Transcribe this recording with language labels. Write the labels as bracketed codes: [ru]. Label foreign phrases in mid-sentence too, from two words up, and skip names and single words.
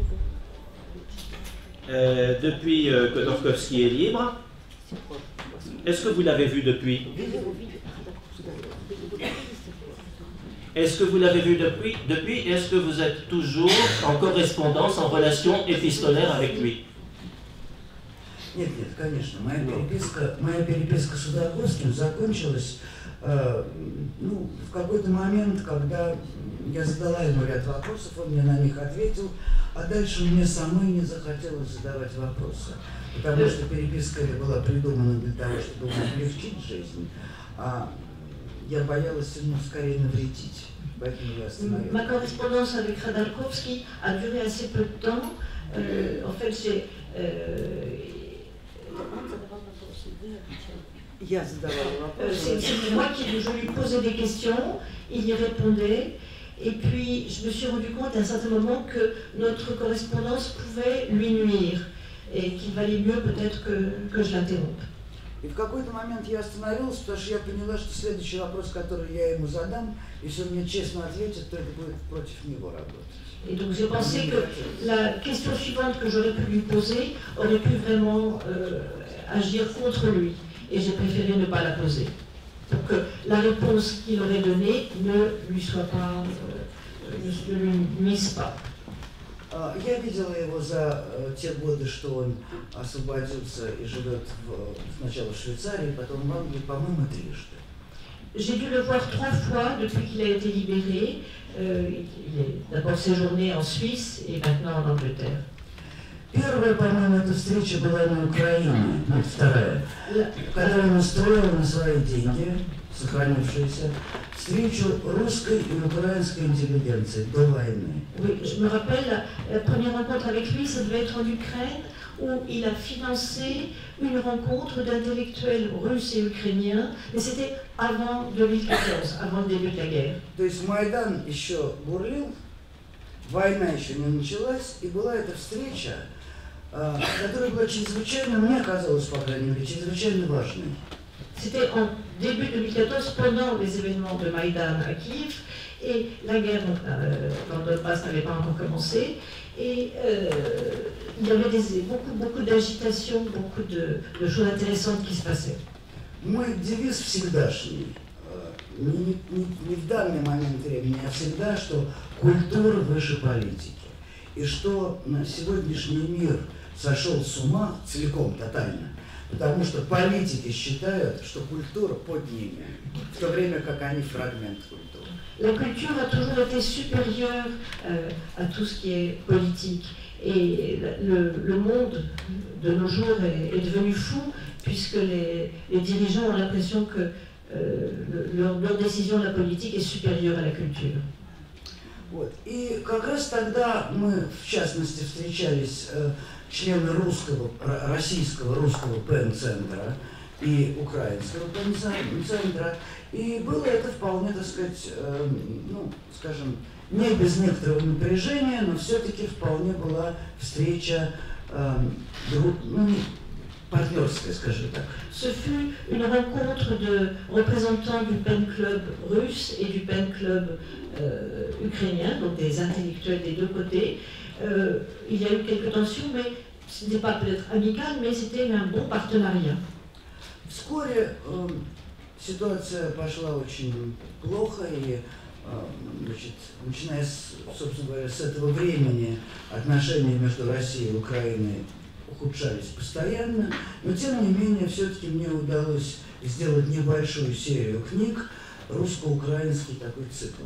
[fr] Depuis Khodorkovsky est libre, est-ce que vous l'avez vu depuis? Est-ce que vous l'avez vu depuis? Est-ce que vous êtes toujours en correspondance, en relation épistolaire avec lui? [ru] Нет, конечно. Моя переписка с Ходорковским закончилась в какой-то момент, когда я задала ему ряд вопросов, он мне на них ответил, а дальше мне самой не захотелось задавать вопросы, потому что переписка была придумана для того, чтобы облегчить жизнь, а я боялась ему скорее навредить. [fr] Ma correspondance avec Khodorkovsky a duré assez peu de temps. En fait, c'est moi qui je lui posais des questions, il y répondait, et puis je me suis rendu compte à un certain moment que notre correspondance pouvait lui nuire, et qu'il valait mieux peut-être que je l'interrompe. [ru] И в какой-то момент я остановилась, потому что я поняла, что следующий вопрос, который я ему задам, если он мне честно ответит, то это будет против него работать. [fr] Et donc j'ai pensé que la question suivante que j'aurais pu lui poser aurait pu vraiment agir contre lui. Et j'ai préféré ne pas la poser. Pour que la réponse qu'il aurait donnée ne lui soit pas, ne lui nuise pas. [ru] Я видела его за те годы, что он освободился и живет сначала в Швейцарии, потом в Англии, по-моему, 3 раза. [fr] J'ai dû le voir 3 fois depuis qu'il a été libéré. Il est d'abord séjourné en Suisse et maintenant en Angleterre. [ru] Первая, по-моему, эта встреча была на Украине, вторая, когда он устроил на свои деньги, сохранившиеся, встречу русской и украинской интеллигенции до войны. [fr] Oui, je me rappelle, la première rencontre avec lui, ça devait être en Ukraine, où il a financé une rencontre d'intellectuels russes et ukrainiens, mais c'était avant 2014, avant le début de la guerre. [ru] То есть Майдан еще бурлил, война еще не началась, и была эта встреча, которая была чрезвычайно, мне казалось, по крайней мере, чрезвычайно важной. [fr] C'était en début 2014, pendant les événements de Maïdan à Kiev, et la guerre dans le Donbass n'avait pas encore commencé, et il y avait beaucoup d'agitation, beaucoup de choses intéressantes qui se passaient. [ru] Мой девиз всегдашний, не в данный момент времени, а всегда, что культура выше политики. И что на сегодняшний мир сошел с ума целиком, тотально. Потому что политики считают, что культура под ними, в то время как они фрагмент культуры. [fr] La culture a toujours été supérieure à tout ce qui est politique. Et le monde de nos jours est devenu fou, puisque les dirigeants ont l'impression que leur décision de la politique est supérieure à la culture. [ru] Вот. И как раз тогда мы, в частности, встречались члены российского русского ПЕН-центра и украинского ПЕН-центра, и было это вполне, так сказать, ну, скажем, не без некоторого напряжения, но все-таки вполне была встреча партнерская, скажем так. [fr] Ce fut une rencontre de représentants du PEN Club russe et du PEN Club ukrainien, donc des intellectuels des deux côtés. Il y a eu quelques tensions, mais ce n'était pas peut-être amical, mais c'était un bon partenariat. [ru] Вскоре ситуация пошла очень плохо, и значит, начиная, собственно говоря, с этого времени отношения между Россией и Украиной ухудшались постоянно, но тем не менее все-таки мне удалось сделать небольшую серию книг, русско-украинский такой цикл.